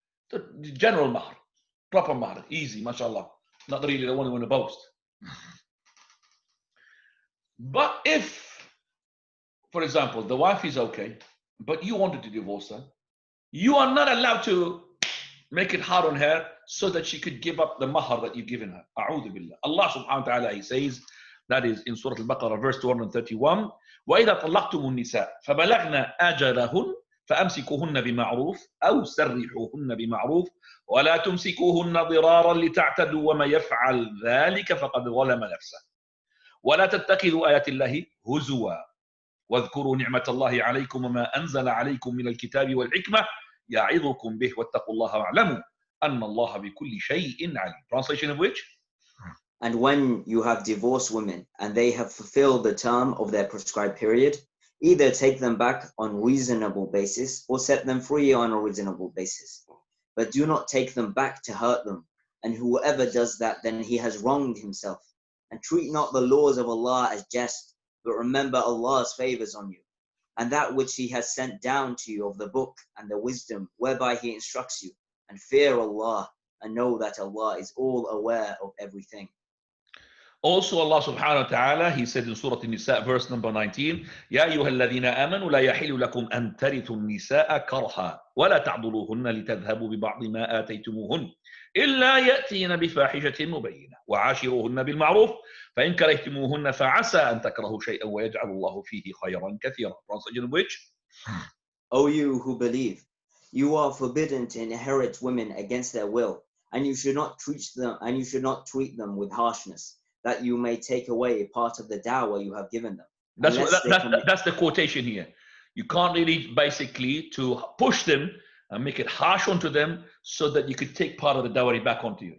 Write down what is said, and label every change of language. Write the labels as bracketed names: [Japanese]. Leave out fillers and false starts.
[English] The general mahar, proper mahar, easy, mashallah. Not really the one you want to boast. But if, for example, the wife is okay, but you wanted to divorce her, you are not allowed to make it hard on her so that she could give up the mahar that you've given her. [Arabic] A'udhu billah. [English] Allah subhanahu wa ta'ala, he says, that is in Surah Al-Baqarah, verse 231, [Arabic] وَإِذَا طَلَّقْتُمُ النِّسَاءَ فَبَلَغْنَ أَجَلَهُنَّ فَأَمْسِكُوهُنَّ بِمَعْرُوفٍ أَوْ سَرِّحُوهُنَّ بِمَعْرُوفٍ وَلَا تُمْسِكُوهُنَّ ضِرَارًا لِتَعْتَدُوا وَمَن يَفْعَلْ ذَلِكَ فَقَدْ ظَلَمَ نَفْسَهُ وَلَا تَتَّخِذُوا آيَاتِ اللَّهِ هُزُوًا واذكروا نعمة الله عليكم وما أنزل عليكم من الكتاب والحكمة يعظكم به واتقوا الله واعلموا أن الله بكل شيء عليم. [English] Translation of which? And when you have divorced women and they have fulfilled the term of their prescribed period, either take them back on reasonable basis or set them free on a reasonable basis. But do not take them back to hurt them. And whoever does that, then he has wronged himself. And treat not the laws of Allah as jest, but remember Allah's favors on you, and that which He has sent down to you of the book and the wisdom whereby He instructs you, and fear Allah, and know that Allah is all aware of everything. Also Allah subhanahu wa ta'ala, He said in Surah An-Nisa, verse number 19, [Arabic] يَا أَيُّهَا الَّذِينَ آمَنُوا لَا يَحِلُّ لَكُمْ أَن تَرِثُوا النِّسَاءَ كَرْهًا وَلَا تَعْضُلُوهُنَّ لِتَذْهَبُوا بِبَعْضِ مَا آتَيْتُمُوهُنَّ إِلَّا يَأْتِينَ بِفَاحِشَةٍ مُبَيِّنَةٍ وَعَاشِرُوهُنَّ بِالْمَعْرُوفِ فإن كرهتموهن فعسى أن تكرهوا شيئا ويجعل الله فيه خيرا كثيرا. [English] Translation of which? O you who believe, you are forbidden to inherit women against their will, and you should not treat them with harshness, that you may take away part of the dawah you have given them. That's the quotation here. You can't really basically to push them and make it harsh onto them so that you could take part of the dowry back onto you.